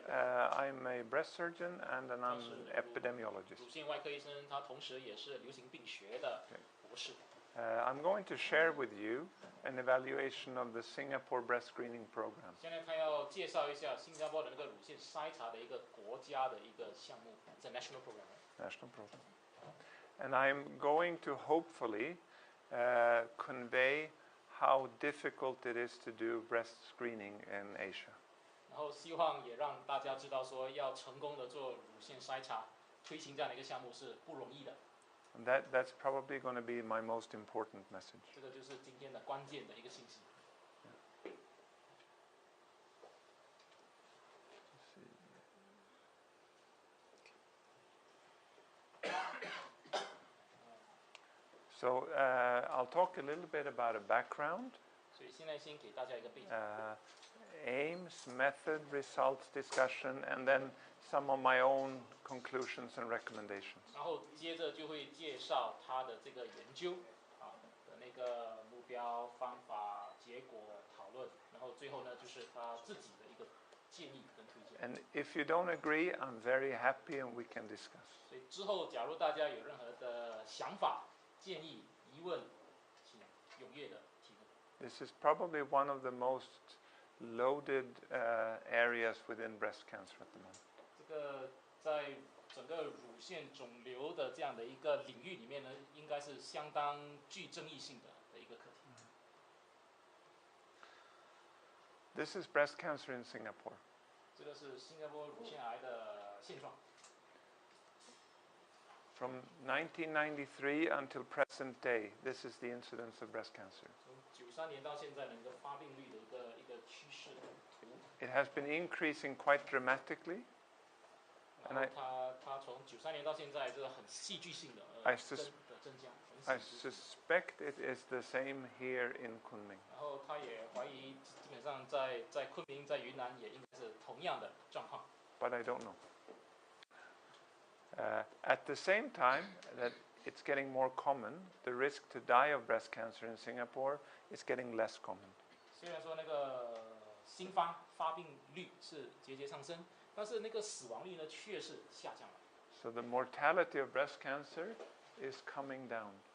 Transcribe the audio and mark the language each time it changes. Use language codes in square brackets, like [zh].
[en] I'm a breast surgeon and an epidemiologist. [zh] 乳腺外科医生，他同时也是流行病学的博士。 [en] I'm going to share with you an evaluation of the Singapore breast screening program. [zh] 现在他要介绍一下新加坡的那个乳腺筛查的一个国家的一个项目，是 [en] national program. National program. And I'm going to hopefully convey how difficult it is to do breast screening in Asia. [zh] 然后希望也让大家知道说，要成功的做乳腺筛查，推行这样的一个项目是不容易的。 [en] And that's probably going to be my most important message. [zh] 这个就是今天的关键的一个信息。 [en] So I'll talk a little bit about a background. [zh] 所以现在先给大家一个背景。 [en] Aims, method, results, discussion, and then some of my own conclusions and recommendations. [zh] 然后接着就会介绍他的这个研究的那个目标、方法、结果、讨论，然后最后呢就是他自己的一个建议跟推荐。 [en] And if you don't agree, I'm very happy and we can discuss. [zh] 所以之后假如大家有任何的想法、建议、疑问，请踊跃的提问。 [en] This is probably one of the most loaded areas within breast cancer at the moment. [zh] 这个在整个乳腺肿瘤的这样的一个领域里面呢，应该是相当具争议性的一个课题。 [en] This is breast cancer in Singapore. [zh] 这个是新加坡乳腺癌的现状。 [en] From 1993 until present day, this is the incidence of breast cancer. [zh] 从93年到现在的一个发病率的一个趋势图。 [en] It has been increasing quite dramatically. [zh] 然后它从93年到现在，这个很戏剧性的增加。 [en] I suspect it is the same here in Kunming. [zh] 然后他也怀疑，基本上在昆明、在云南也应该是同样的状况。 [en] But I don't know. At the same time that it's getting more common, the risk to die of breast cancer in Singapore is getting less common. [zh] 虽然说那个新发病率是节节上升，但是那个死亡率呢却是下降了。 [en] So the mortality of breast cancer is coming down.